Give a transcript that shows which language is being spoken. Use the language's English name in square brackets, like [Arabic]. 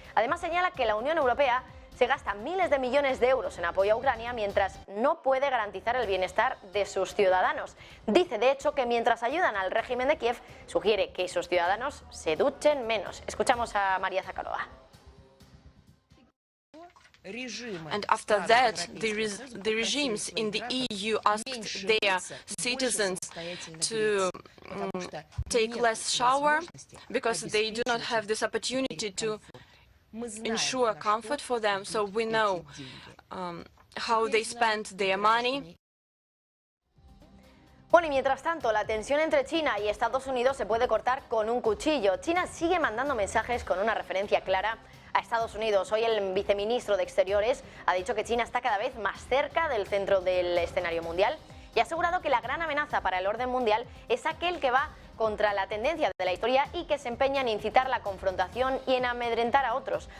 [Spanish] Además señala que la Unión Europea se gasta miles de millones de euros en apoyo a Ucrania mientras no puede garantizar el bienestar de sus ciudadanos. Dice de hecho que mientras ayudan al régimen de Kiev, sugiere que sus ciudadanos se duchen menos. Escuchamos a María Zakharova. [English] And after that, the regimes in the EU asked their citizens to take less shower because they do not have this opportunity to ensure comfort for them. So we know how they spend their money. [Spanish] Bueno, y mientras tanto, la tensión entre China y Estados Unidos se puede cortar con un cuchillo. China sigue mandando mensajes con una referencia clara a Estados Unidos. Hoy el viceministro de Exteriores ha dicho que China está cada vez más cerca del centro del escenario mundial y ha asegurado que la gran amenaza para el orden mundial es aquel que va contra la tendencia de la historia y que se empeña en incitar la confrontación y en amedrentar a otros.